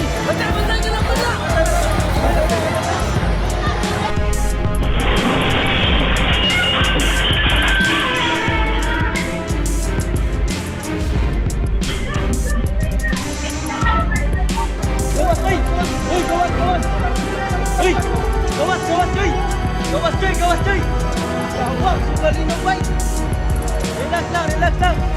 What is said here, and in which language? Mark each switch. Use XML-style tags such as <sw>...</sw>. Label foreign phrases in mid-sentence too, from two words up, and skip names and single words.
<ms>Betul, kenapa tak? Gawas, Toy. Oi, gawas, gawas. Oi, gawas, gawas, Toy. Gawas, Toy, gawas, Toy. Jawab sudah lino baik. Relax lang, relax lang.</ms>